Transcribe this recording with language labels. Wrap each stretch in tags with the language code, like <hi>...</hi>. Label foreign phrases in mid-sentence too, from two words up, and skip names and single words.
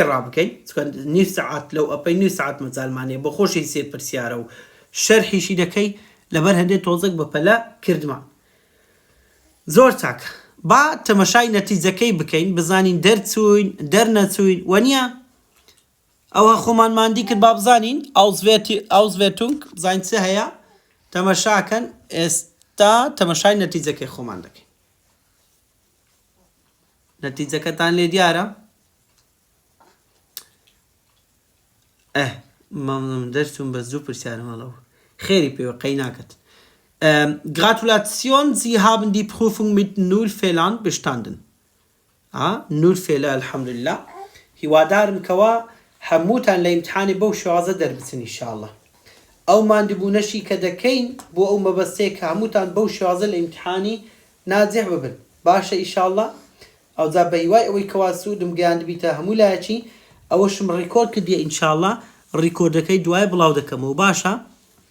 <ckb>ڕابکەین نیو سەعات لەو ئەپەی نیو سەعات مەجالمانەیە بە خۆشی سێ پرسیارە و شەرحیشی دەکەی لەبەر هەندێک تۆزێک بە پەلە کردمان زۆر چاکە با تەمەشای نەتیجەکەی بکەین بزانین دەرچووین دەرنەچووین وەنیە ئەوە خۆمانماندی کرد با بزانین ئاوزڤێرتونگ بزانین چ هەیە تەمەشاکەن ئێستا تەمەشای نەتیجەکەی خۆمان دەکەین نەتیجەکەتان لێ دیارە دەرچوون بە زوو پرسیارمەڵەوە خێری پێوە قەی ناکەت</ckb> <de>Gratulation, Sie haben die Prüfung mit 0 Fehlern bestanden. 0 Fehler, Alhamdulillah.</de> <ckb>هیوادارم کەوا هەمووتان لە ئیمتحانی بەو شێوازە دەربچن ئینشاءالله ئەو ماندبوونەشی کە دەکەین بۆ ئەو مەبەستەیە کە هەمووتان بەو شێوازە لە ئیمتحانی ناجح ببن باشە ئیشاءالله ئەوجا بە هیوای ئەوەی کەوا سوودم گەیاندبیتە هەموو لایەکی ئەوەشم ڕیکۆرد کردیە ئینشاءالله ڕیکۆردەکەی دوای بڵاو دەکەمەوە باشە</ckb>